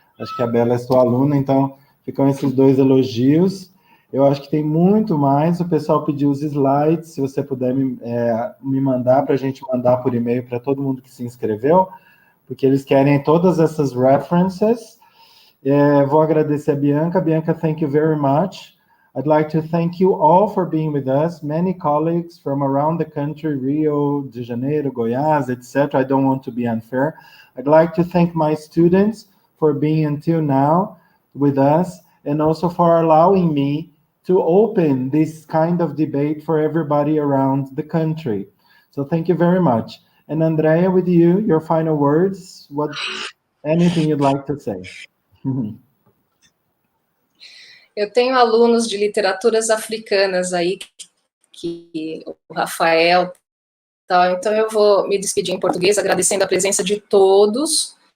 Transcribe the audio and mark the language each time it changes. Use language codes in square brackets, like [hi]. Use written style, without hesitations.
[pt] Acho que a Bela é sua aluna, então ficam esses 2 elogios. Eu acho que tem muito mais, o pessoal pediu os slides, se você puder me mandar, para a gente mandar por e-mail para todo mundo que se inscreveu, porque eles querem todas essas references. Vou agradecer a Bianca. [en] Bianca, thank you very much. I'd like to thank you all for being with us. Many colleagues from around the country, Rio de Janeiro, Goiás, etc. I don't want to be unfair. I'd like to thank my students for being until now with us, and also for allowing me to open this kind of debate for everybody around the country. So thank you very much. And Andrea, with you, your final words, anything you'd like to say? [pt] Eu tenho alunos de literaturas africanas aí, que o Rafael, tal, então eu vou me despedir em português, agradecendo a presença de todos.